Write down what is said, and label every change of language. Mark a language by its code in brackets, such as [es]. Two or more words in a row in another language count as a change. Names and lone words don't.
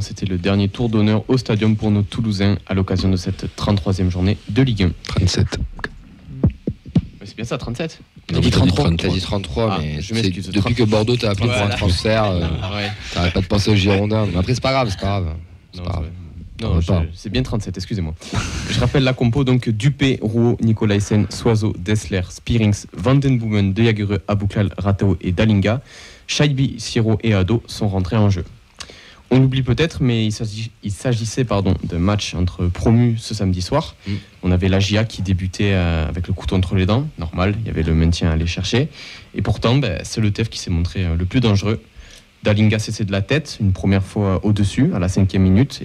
[fr] C'était le dernier tour d'honneur au stadium pour nos Toulousains à l'occasion de cette 33e journée de Ligue 1. 37. C'est bien ça, 37. T'as dit 33, mais je m'excuse. Depuis que Bordeaux t'a appelé pour un transfert, t'arrêtes pas de penser aux Girondins. Mais après, c'est pas grave. C'est bien 37, excusez-moi. Je rappelle la compo, donc Dupé, Rouault, Nicolaisen, Soiseau, Dessler, Spearings, Vandenboomen, De Jagereux, Aboukal, Ratao et Dalinga. Shaibi, Siro et Ado sont rentrés en jeu. On l'oublie peut-être, mais il s'agissait d'un match entre promus ce samedi soir. On avait la GIA qui débutait avec le couteau entre les dents, normal, il y avait le maintien à aller chercher. Et pourtant, c'est le TEF qui s'est montré le plus dangereux. Dalinga cessé de la tête, une première fois au-dessus, à la 5e minute.